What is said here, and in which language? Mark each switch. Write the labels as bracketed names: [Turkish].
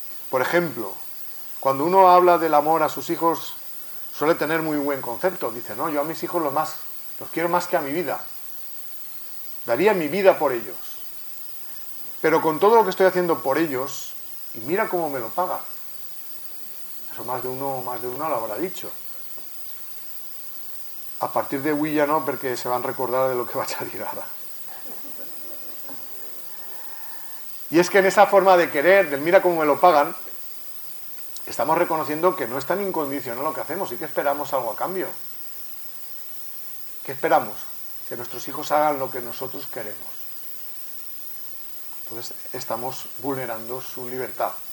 [Spanish] Por ejemplo, cuando uno habla del amor a sus hijos, suele tener muy buen concepto. Dice, no, yo a mis hijos los quiero más que a mi vida. Daría mi vida por ellos. Pero con todo lo que estoy haciendo por ellos, y mira cómo me lo pagan. Eso más de uno lo habrá dicho. [Catalan] A partir de avui ja no, perquè se van recordar de lo que vaig a dir ara. [Spanish] Y es que en esa forma de querer, del mira cómo me lo pagan, estamos reconociendo que no es tan incondicional lo que hacemos y que esperamos algo a cambio. ¿Qué esperamos? Que nuestros hijos hagan lo que nosotros queremos. Entonces estamos vulnerando su libertad.